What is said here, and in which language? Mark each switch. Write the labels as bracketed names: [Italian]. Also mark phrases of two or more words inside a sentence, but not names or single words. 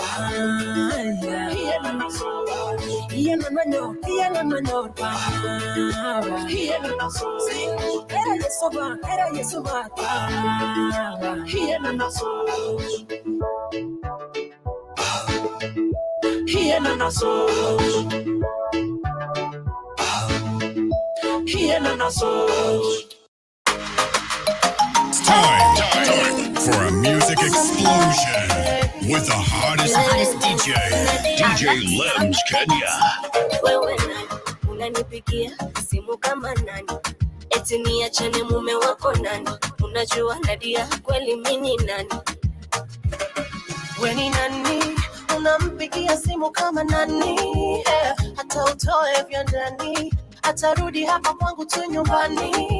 [English] Hiena naso, Hiena nanyo, Hiena naso, era yesoba. Hiena naso. Hiena naso. It's time for a music explosion with the hottest DJ Lems Kenya. [Swahili] unanipigia simu kama nani? Eti niachane mume wako nani? Unajua Nadia kweli mimi nani? We ni nani? Unampigia simu kama nani? Hata utoe vya ndani, atarudi hapa kwangu tu nyumbani.